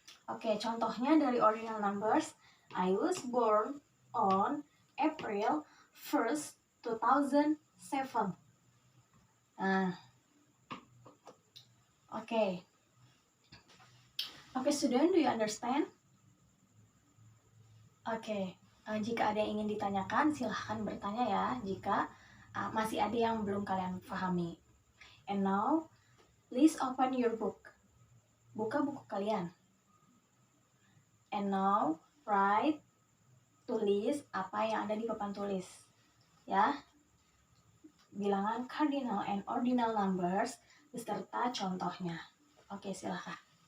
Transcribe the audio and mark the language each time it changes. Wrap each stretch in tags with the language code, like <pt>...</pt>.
<id>Oke, contohnya dari ordinal numbers.</id> <en>I was born on April 1st, 2007.</en> <id>Nah, oke.</id> <en>Oke, student, do you understand?</en> <id>Oke, jika ada yang ingin ditanyakan, silahkan bertanya ya, jika masih ada yang belum kalian pahami.</id> <en>And now, please open your book.</en> <id>Buka buku kalian.</id> <en>And now, write,</en> <id>tulis apa yang ada di papan tulis. Ya, bilangan cardinal and ordinal numbers beserta contohnya. Oke, silahkan.</id>